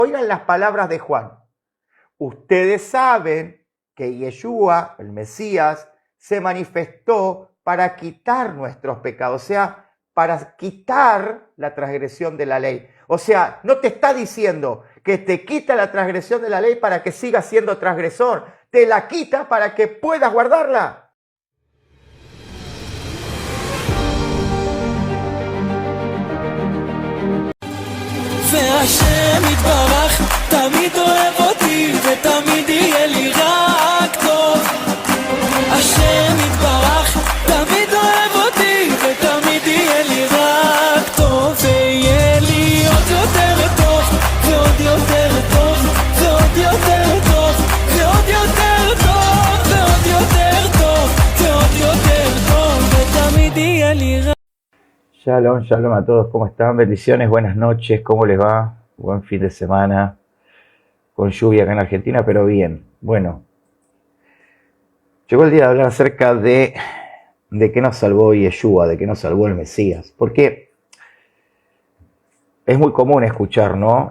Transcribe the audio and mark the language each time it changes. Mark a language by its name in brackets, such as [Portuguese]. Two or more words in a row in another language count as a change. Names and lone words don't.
[Spanish] Oigan las palabras de Juan. Ustedes saben que Yeshua, el Mesías, se manifestó para quitar nuestros pecados, o sea, para quitar la transgresión de la ley. O sea, no te está diciendo que te quita la transgresión de la ley para que sigas siendo transgresor, te la quita para que puedas guardarla. [Hebrew] והשם יתברך תמיד אוהב אותי ותמיד יהיה לי רק טוב. השם יתברך תמיד אוהב אותי ותמיד יהיה לי רק טוב. ויהיה לי עוד יותר טוב ועוד יותר טוב ועוד יותר טוב ועוד יותר טוב ועוד יותר טוב ועוד יותר טוב ותמיד יהיה לי רק. Shalom, shalom [Spanish] a todos, ¿cómo están? Bendiciones, buenas noches, ¿cómo les va? Buen fin de semana, con lluvia acá en Argentina, pero bien. Bueno, llegó el día de hablar acerca de qué nos salvó Yeshua, de qué nos salvó el Mesías, porque es muy común escuchar, ¿no?